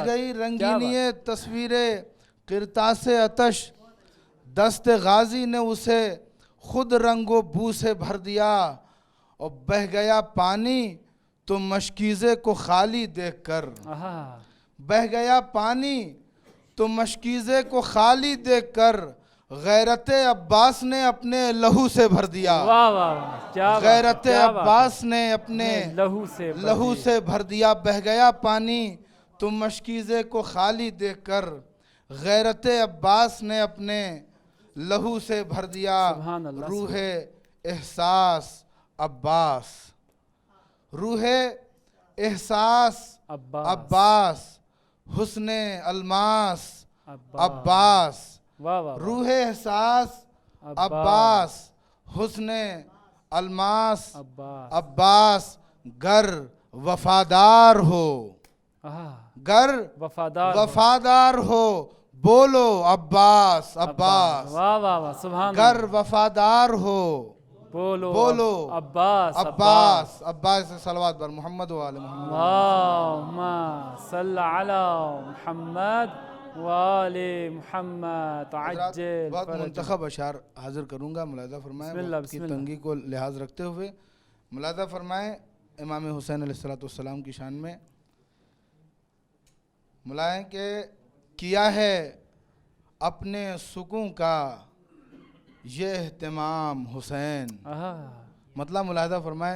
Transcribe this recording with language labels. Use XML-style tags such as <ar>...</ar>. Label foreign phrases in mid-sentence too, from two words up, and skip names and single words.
<ur>گئی رنگینی تصویر قرطاس آتش، دست غازی نے اسے خود رنگ و بو سے بھر دیا، اور بہہ گیا پانی تو مشکیزے کو خالی دیکھ کر، بہہ گیا پانی تو مشکیزے کو خالی دیکھ کر، غیرت عباس نے اپنے لہو سے بھر دیا۔ واہ واہ واہ، کیا بات، غیرت عباس نے اپنے لہو سے بھر دیا، بہہ گیا پانی تو مشکیزے کو خالی دیکھ کر، غیرت عباس نے اپنے لہو سے بھر دیا۔ روح احساس عباس، روح احساس عباس، حسن الماس عباس، روح احساس عباس، حسن الماس عباس، گر وفادار ہو، گر وفادار ہو، بولو عباس عباس، واہ واہ واہ، سبحان اللہ، گر وفادار ہو، بولو عباس عباس، عباس سے</ur> <fa>صلوات بر محمد و آل محمد۔</fa> <ar>اللہم صل علی محمد و آل محمد عجل</ar> <ur>بہت</ur> <ar>فرجہ۔</ar> <ur>منتخب اشعار حاضر کروں گا، ملاحظہ فرمائیں وقت کی تنگی کو لحاظ رکھتے ہوئے۔ ملاحظہ فرمائیں امام حسین علیہ السلام کی شان میں ملائیں کہ کیا ہے اپنے سکوں کا یہ اہتمام حسین، مطلب ملاحظہ فرمائیں</ur>